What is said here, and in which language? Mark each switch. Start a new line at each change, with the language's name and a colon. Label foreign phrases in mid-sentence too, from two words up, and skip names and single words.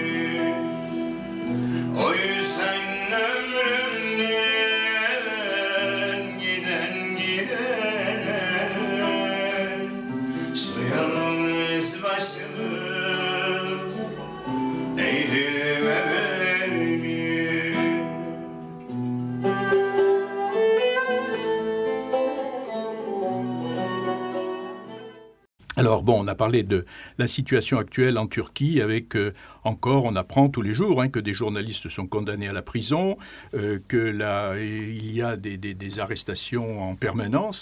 Turkish: O yüzden ömrümden gidene şu yalnız başımı eğdirme beni.
French: Alors bon, on a parlé de la situation actuelle en Turquie avec encore, on apprend tous les jours que des journalistes sont condamnés à la prison, il y a des arrestations en permanence.